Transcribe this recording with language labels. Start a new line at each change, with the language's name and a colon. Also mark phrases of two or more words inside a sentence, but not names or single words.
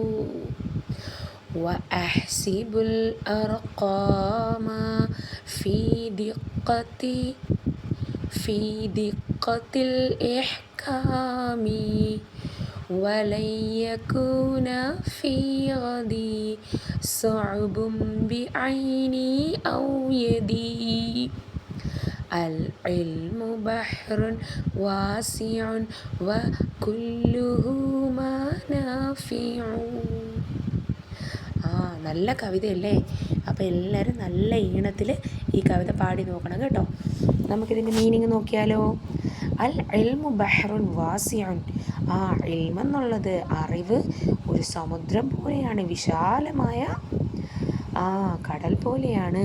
Arabic: وأحسب الأرقام في دقة الإحكام ولن يكون في غدي صعب بعيني أو يدي العلم بحر واسع وكله منافع.
Malayalam: നല്ല കവിതയല്ലേ? അപ്പോൾ എല്ലാവരും നല്ല ഈണത്തിൽ ഈ കവിത പാടി നോക്കണം കേട്ടോ. നമുക്കിതിൻ്റെ മീനിങ് നോക്കിയാലോ?
Arabic: العلم بحر واسع,
Malayalam: ഇൽമെന്നുള്ളത് അറിവ് ഒരു സമുദ്രം പോലെയാണ്, വിശാലമായ കടൽ പോലെയാണ്.